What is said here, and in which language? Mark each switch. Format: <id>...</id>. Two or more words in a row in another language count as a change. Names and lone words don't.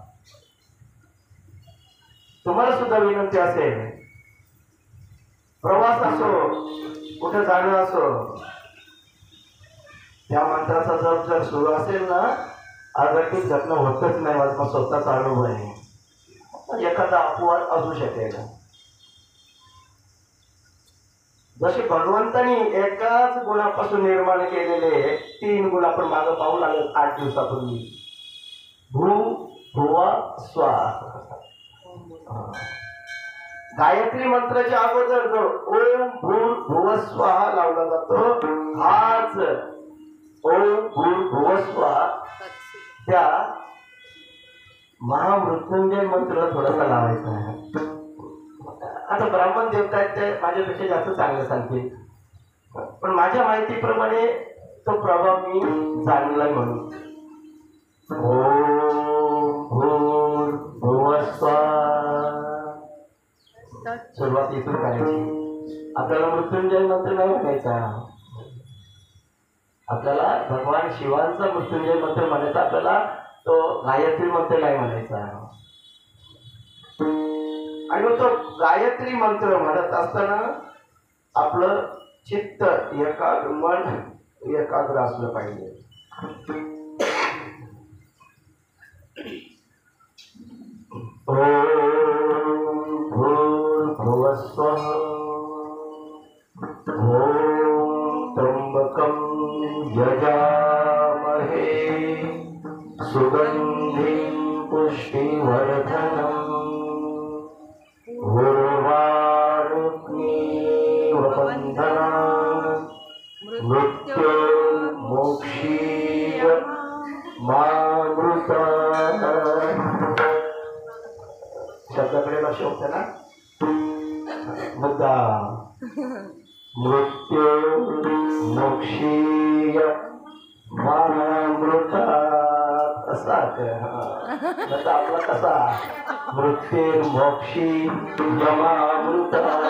<mr>तुम्हाला सुद्धा विनंती असेल, प्रवास असो, कुठे जाणं असो, त्या मंत्राचा जप जर सुरू असेल ना, अगतिक घटना होतच नाही. माझा स्वतःचा अनुभव आहे. एखादा अपवाद असू शकेल. जसे भगवंतानी एकाच गुणापासून निर्माण केलेले 3 गुण आपण मागं पाहू लागलो 8 दिवसापूर्वी.</mr> <sa>भू भुवा स्वाहा.</sa> <mr>गायत्री मंत्राच्या अगोदर जो</mr> <sa>ओम भूर भुव स्वाहा</sa> <mr>लावला जातो, हाच</mr> <sa>ओम भूर भुव स्वाहा</sa> <mr>त्या महामृत्युंजय मंत्र थोडासा लावायचा आहे. आता ब्राह्मण देवता आहेत ते माझ्यापेक्षा जास्त चांगलं सांगतील, पण माझ्या माहितीप्रमाणे तो प्रभाव मी जाणला म्हणून.</mr> <sa>ओम भूर भुव स्वाहा</sa> <mr>सुरुवात इथून करायची. आपल्याला मृत्युंजय मंत्र नाही म्हणायचा, आपल्याला भगवान शिवांचा मृत्युंजय मंत्र म्हणायचा. आपल्याला तो गायत्री मंत्र नाही म्हणायचा. आणि मग तो गायत्री मंत्र म्हणत असताना आपलं चित्त एकाग्र, मन एकाग्र असलं पाहिजे.</mr> <sa>ओम भूर्भुवः स्वः. ओम त्र्यंबकं यजामहे सुगंधिं पुष्टिवर्धनम् मृत्युर्मोक्षीय मामृता.</sa> <mr>शब्दाकडे लक्ष होतं ना.</mr> <sa>मुद्दा मृत्युर्मोक्षीय मामृता.</sa> <mr>असा आपला कसा</mr> <sa>मृत्युर्मोक्षी यमामृता.</sa>